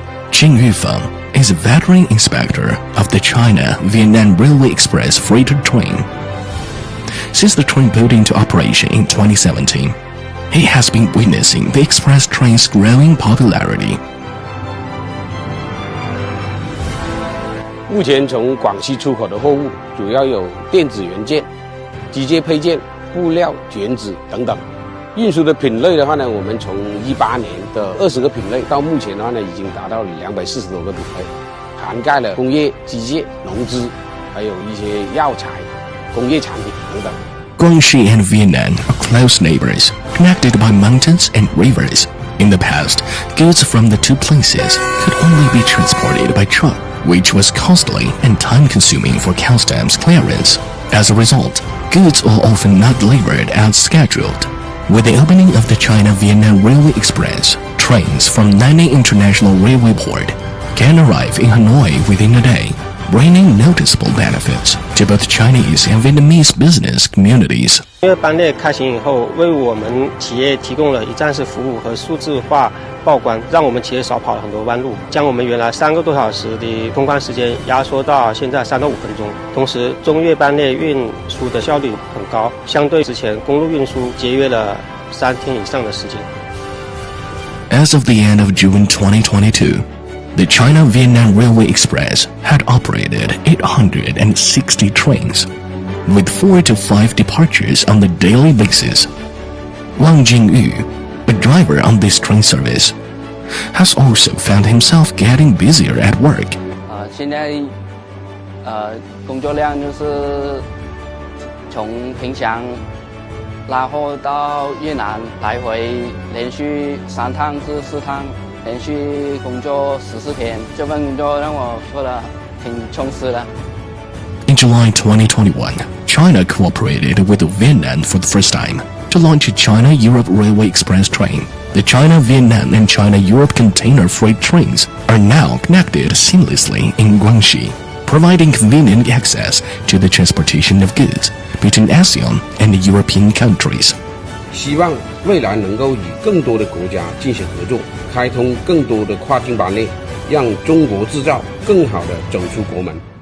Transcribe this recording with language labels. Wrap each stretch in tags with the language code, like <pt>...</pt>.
<en>Jing Yufeng is a veteran inspector of the China-Vietnam Railway Express freighter train. Since the train put into operation in 2017, he has been witnessing the express train's growing popularity.</en> <zh>目前从广西出口的货物主要有电子元件、机械配件、布料、卷纸等等。运输的品类的话呢，我们从18年的20个品类，到目前的话呢，已经达到了240多个品类，涵盖了工业、机械、农资，还有一些药材、工业产品等等。</zh> <en>Guangxi and Vietnam are close neighbors, connected by mountains and rivers. In the past, goods from the two places could only be transported by truck, which was costly and time-consuming for customs clearance. As a result, goods were often not delivered as scheduled. With the opening of the China-Vietnam Railway Express, trains from Nanyang International Railway Port can arrive in Hanoi within a day, bringing noticeable benefits to both Chinese and Vietnamese business communities.</en> <zh>因为班列开行以后，为我们企业提供了一站式服务和数字化报关，让我们企业少跑了很多弯路，将我们原来3个多小时的通关时间压缩到现在3到5分钟。同时，中越班列运输的效率很高，相对之前公路运输节约了3天以上的时间。</zh> <en>As of the end of June 2022, the China-Vietnam Railway Express had operated 860 trains, with 4 to 5 departures on a daily basis. Wang Jingyu, a driver on this train service, has also found himself getting busier at work.</en> <zh>现在工作量就是从平祥拉货到越南来回连续3趟至4趟，连续工作14天，这份工作让我做得挺充实的。</zh> <en>In July 2021, China cooperated with Vietnam for the first time to launch a China-Europe Railway Express train. The China-Vietnam and China-Europe container freight trains are now connected seamlessly in Guangxi, providing convenient access to the transportation of goods between ASEAN and European countries.</en> <zh>希望未来能够与更多的国家进行合作，开通更多的跨境班列，让中国制造更好地走出国门。</zh>